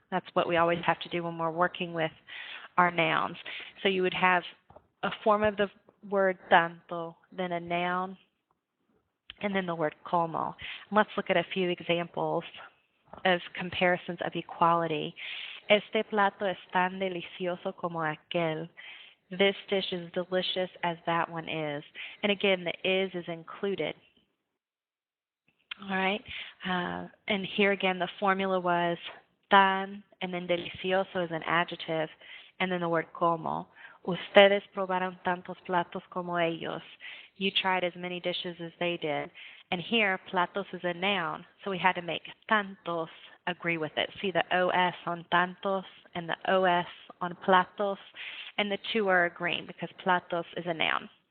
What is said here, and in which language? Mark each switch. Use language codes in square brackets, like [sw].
[en] That's what we always have to do when we're working with our nouns. So you would have a form of the word tanto, then a noun, and then the word como. And let's look at a few examples of comparisons of equality. [es] Este plato es tan delicioso como aquel. [en] This dish is delicious as that one is. And again, the is included. All right. And here again, the formula was tan, and then delicioso is an adjective, and then the word como. [es] Ustedes probaron tantos platos como ellos. [en] You tried as many dishes as they did. And here, platos is a noun, so we had to make tantos agree with it. See the OS on tantos and the OS on platos, and the two are agreeing because platos is a noun.